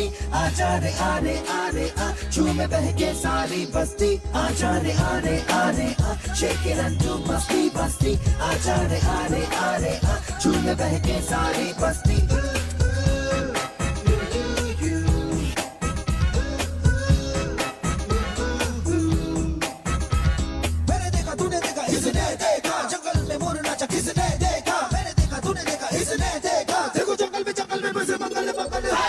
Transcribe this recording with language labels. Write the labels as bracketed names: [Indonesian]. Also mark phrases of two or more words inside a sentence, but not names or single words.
[Hindi] आजा रे आरे आरे आ, झूमे बहके सारी बस्ती. आजा रे आरे आरे आ, [English] shake it and do [Hindi] मस्ती बस्ती. आजा रे आरे आरे आ, झूमे बहके सारी बस्ती. मैंने देखा तूने देखा इसने देखा, जंगल में मोर नाचा किसने देखा. मैंने देखा तूने देखा इसने देखा, देखो जंगल में बसे मंगल मंगल.